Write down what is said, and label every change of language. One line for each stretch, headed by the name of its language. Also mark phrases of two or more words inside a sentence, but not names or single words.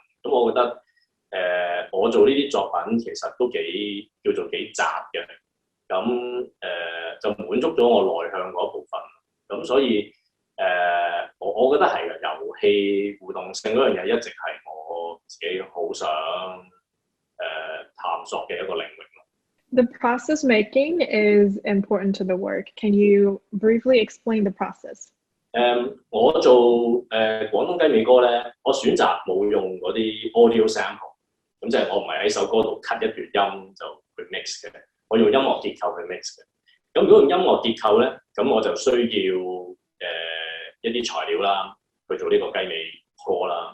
Cantonese: 咁我覺得我做呢啲作品其實都叫做幾雜嘅。咁就滿足咗我內向嗰部分。咁所以我覺得係嘅，遊戲互動性嗰樣嘢一直係我自己好想探索嘅一個領域。
English: The process making is important to the work. Can you briefly explain the process?
Cantonese: 我做廣東雞尾歌咧，我選擇冇用嗰啲
English: audio sample，
Cantonese: 咁即係我唔係喺首歌度 cut 一段音就去 mix 嘅，我用音樂結構去 mix 嘅。咁如果用音樂結構咧，咁我就需要一啲材料啦，去做呢個雞尾歌啦。